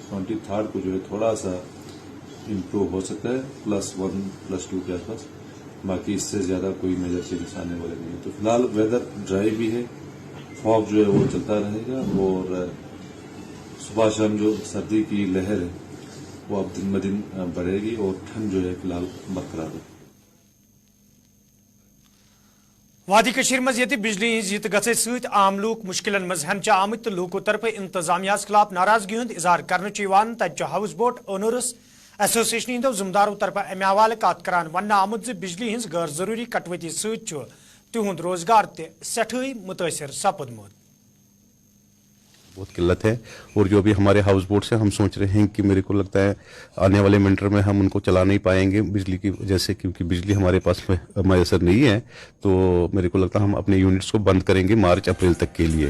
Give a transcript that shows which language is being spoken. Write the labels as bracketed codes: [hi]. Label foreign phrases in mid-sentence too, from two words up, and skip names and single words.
[hi] 23 को जो है थोड़ा सा इम्प्रूव हो सकता है +1 +2 के आसपास, बाकी इससे ज्यादा कोई [en] major changes [hi] आने वाले नहीं है। तो फिलहाल [en] weather dry [hi] भी है, फॉग जो है वो चलता रहेगा और सुबह शाम जो सर्दी की लहर है वो अब दिन ब दिन बढ़ेगी और ठंड जो है फिलहाल बरकरार है। [ks] वादी कशीर मज ये बिजली हिज गसे सत आम लूक मुश्किलन मज हंच आमत तो लूको तरफ इंतजामिया खिलाफ नाराजगी हुंद इजहार करने तत हाउस बोट ओनर्स एसोसिएशन हिंदो जिम्मेदारों तरफ अमे हवाले कत करान वन आमुत ज बिजली हिंज गैर जरूरी कटवती सत तिहुंद रोजगार ते सठई मुतासिर सपदमुत। [hi] बहुत किल्लत है और जो भी हमारे हाउस बोट से हम सोच रहे हैं कि मेरे को लगता है आने वाले विंटर में हम उनको चला नहीं पाएंगे बिजली की वजह से, क्योंकि बिजली हमारे पास में मैसर नहीं है। तो मेरे को लगता है हम अपने यूनिट्स को बंद करेंगे मार्च अप्रैल तक के लिए।